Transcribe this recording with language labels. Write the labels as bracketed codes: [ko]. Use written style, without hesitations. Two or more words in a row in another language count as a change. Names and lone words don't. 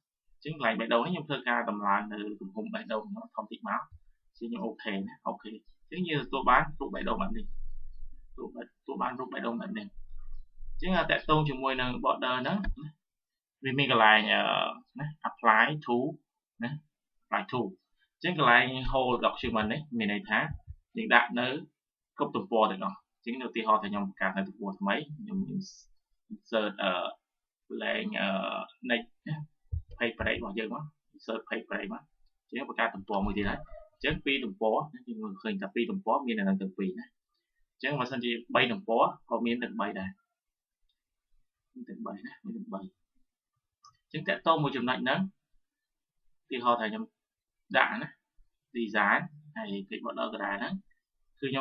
[km] អញ្ចឹងកន្លែងបេះដូងនេះខ្ញុំធ្វើការតម្លើងនៅទំហំបេះដូងខ្ញុំធំតិចមកអញ្ចឹងខ្ញុំអូខេណាអូខេអញ្ចឹងយើងទទួលបានរូបបេះដូងបែបនេះទទួលបានរូបបេះដូងបែបនេះអញ្ចឹងតកតងជាមួយនឹង border ហ្នឹងវាមានកន្លែងណា [en] apply to [km] ណា [en] apply to [km] អញ្ចឹងកន្លែង [en] whole document [km] នេះមានន័យថាយើងដាក់នៅគ្រប់ទំព័រ ទាំងអស់អញ្ចឹងឧទាហរណ៍ថាខ្ញុំបង្កើតនៅទំព័រថ្មីខ្ញុំ [en] insert blank next [km] ណា [en] page break [km] របស់យើងមក [en] insert page break [km] មកអញ្ចឹងបង្កើតទំព័រមួយទៀតហើយអញ្ចឹងពីរទំព័រយើងមើលឃើញថាពីរទំព័រមាននៅទាំងពីរណាអញ្ចឹងបើសិនជា 3ទំព័រក៏មានទាំង3ដែរមានទាំង3ណាមានទាំង3អញ្ចឹងតកតមួយចំណុចហ្នឹងឧទាហរណ៍ថាខ្ញុំដាក់ណា design ហើយ [en] click border [km] កណ្ដាលហ្នឹងគឺខ្ញុំ